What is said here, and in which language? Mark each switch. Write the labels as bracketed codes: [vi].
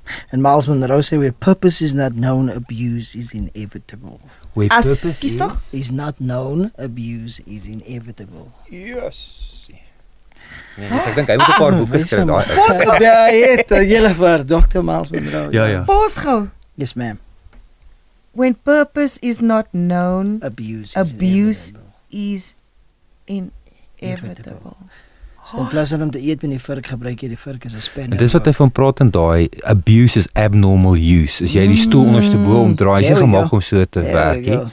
[en] And Miles Monroe said, where purpose is not known, abuse is inevitable. Where purpose kies toch? Is not known, abuse is inevitable. Yes. [af] Nee, dus ek dink hy moet 'n paar boeke skryf daai. Ja, het julle vir Dr. Miles Monroe. Ja. Pause gou. [en] Yes, ma'am. When purpose is not known, Abuse is inevitable. [af] So in plaas van om te eet met die vurk, gebruik jy die vurk as 'n spanner. En dis wat hy van praat in daai [en] abuse is abnormal use. [af] As jy die stoel onderste bo omdraai, is nie gemaak om so te werk nie.